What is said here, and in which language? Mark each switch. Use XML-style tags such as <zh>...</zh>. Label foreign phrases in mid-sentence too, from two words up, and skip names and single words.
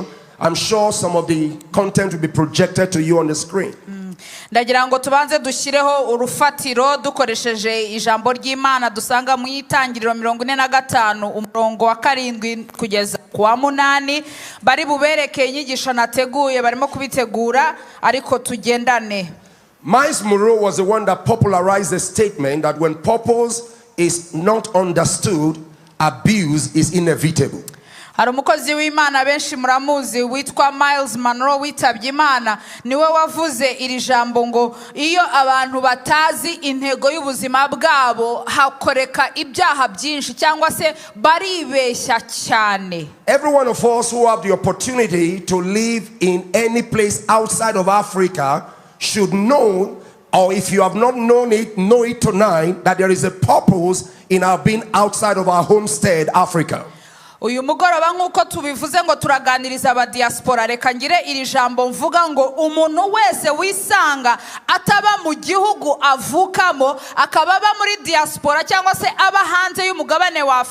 <en>I'm sure some of the content will be projected to you on the screen.</en> <rw>Ndagira ngo tubanze dushyireho urufatiro dukoresheje ijambo ry'Imana dusanga mu itangiriro 45 umurongo wa 7 kugeza ku wa 8. Bari bubereke inyigisho nateguye, barimo kubitegura ariko tugendane.</rw> <en>Miles Monroe was the one that popularized the statement that when purpose is not understood, abuse is inevitable.</en> <rw>Hari umukozi w'Imana benshi muramuzi witwa Miles Monroe witabye Imana, niwe wavuze iri jambo ngo iyo abantu batazi intego y'ubuzima bwabo hakoreka ibyaha byinshi cyangwa se baribeshya cyane.</rw> <en>Every one of us who have the opportunity to live in any place outside of Africa should know, or if you have not known it, know it tonight, that there is a purpose in our being outside of our homestead, Africa.</en> <rw>Uyu mugoroba nkuko tubivuze ngo turaganiriza aba diaspora, reka ngire iri jambo mvuga ngo umuntu wese wisanga ataba mu gihugu avukamo akaba aba muri diaspora cyangwa se aba hanze y'umugabane wa</rw>